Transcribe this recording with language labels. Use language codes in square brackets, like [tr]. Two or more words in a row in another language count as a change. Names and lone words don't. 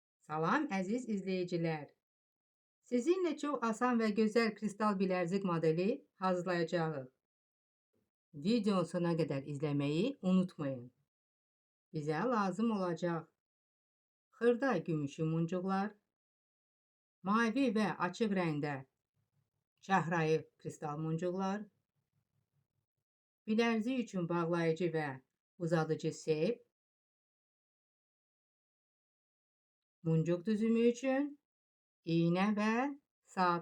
[az] Salam əziz [tr] izleyiciler. Sizinle çok asan ve güzel kristal bilərzik modeli hazırlayacağız. Videonun sonuna kadar izlemeyi unutmayın. Bize lazım olacak [az] xırda gümüşü muncuqlar, mavi ve açıq rəngdə şəhrayı kristal muncuqlar, bilərzik üçün bağlayıcı və uzadıcı sep, muncuq düzümü üçün iğnə və sap.